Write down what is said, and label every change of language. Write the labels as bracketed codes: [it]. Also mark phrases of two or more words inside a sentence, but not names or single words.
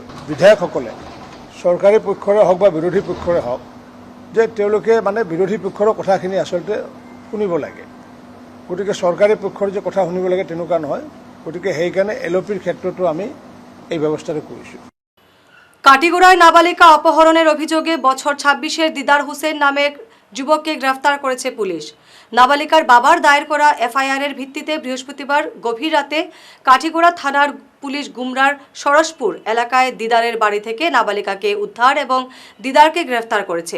[as] বিধায়কসকলে চৰকাৰী পক্ষৰে হওক বা বিৰোধী পক্ষৰে হওক যে তেওঁলোকে বিৰোধী পক্ষৰ কথাখিনি আচলতে শুনিব লাগে। গতিকে চৰকাৰী পক্ষৰ যে কথা শুনিব লাগে তেনেকুৱা নহয়। গতিকে সেইকাৰণে LOPৰ ক্ষেত্ৰতো আমি এই ব্যৱস্থাটো কৰিছোঁ। [bn] কাটিগড়ায় নাবালিকা অপহরণের অভিযোগে বছর 26-এর দিদার হোসেন নামের যুবককে গ্রেফতার করেছে পুলিশ। নাবালিকার বাবার দায়ের করা FIR-এর ভিত্তিতে বৃহস্পতিবার গভীর রাতে কাটিগড়া থানার পুলিশ গুমরার সরসপুর এলাকায় দিদারের বাড়ি থেকে নাবালিকাকে উদ্ধার এবং দিদারকে গ্রেফতার করেছে।